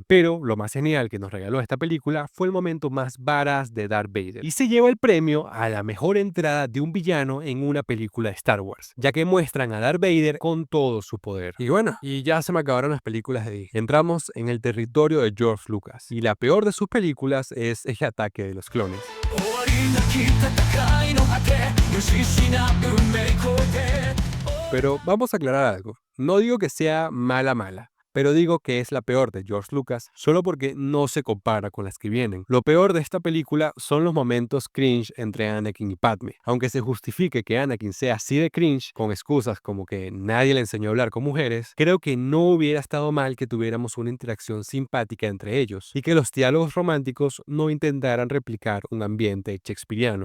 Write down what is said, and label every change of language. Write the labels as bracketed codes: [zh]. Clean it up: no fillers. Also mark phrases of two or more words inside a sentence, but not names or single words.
[es] Pero lo más genial que nos regaló esta película fue el momento más badass de Darth Vader, y se lleva el premio a la mejor entrada de un villano en una película de Star Wars, ya que muestran a Darth Vader con todo su poder. Y bueno, y ya se me acabaron las películas de Disney. Entramos en el territorio de George Lucas, y la peor de sus películas es El Ataque de los Clones. [ja] 終わりなき戦いの果て無視しな運命超えて [es] Pero vamos a aclarar algo. No digo que sea mala, pero digo que es la peor de George Lucas solo porque no se compara con las que vienen. Lo peor de esta película son los momentos cringe entre Anakin y Padme. Aunque se justifique que Anakin sea así de cringe, con excusas como que nadie le enseñó a hablar con mujeres, creo que no hubiera estado mal que tuviéramos una interacción simpática entre ellos y que los diálogos románticos no intentaran replicar un ambiente shakespeariano.